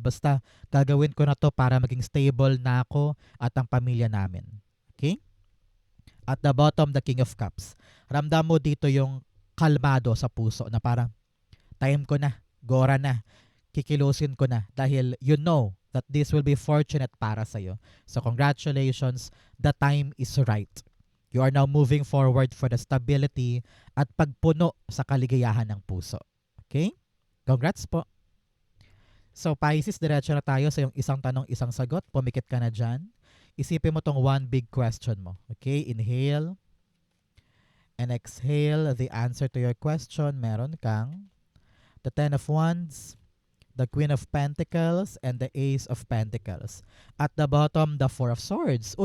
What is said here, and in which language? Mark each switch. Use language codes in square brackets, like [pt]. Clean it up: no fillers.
[tl] Basta gagawin ko na to para maging stable na ako at ang pamilya namin. [en] Okay? At the bottom, the King of Cups. [tl] Ramdam mo dito yung kalmado sa puso na parang time ko na, gora na. Kikilusin ko na dahil [en] you know that this will be fortunate [tl] para sa'yo. [en] So congratulations, the time is right. You are now moving forward for the stability [tl] at pagpuno sa kaligayahan ng puso. [en] Okay? Congrats po. [tl] So Pisces, diretso na tayo sa yung isang tanong, isang sagot. Pumikit ka na dyan. Isipin mo tong one big question mo. Okay? [en] Inhale and exhale the answer to your question. Meron kang the Ten of Wands, the Queen of Pentacles, and the Ace of Pentacles. At the bottom, the Four of Swords.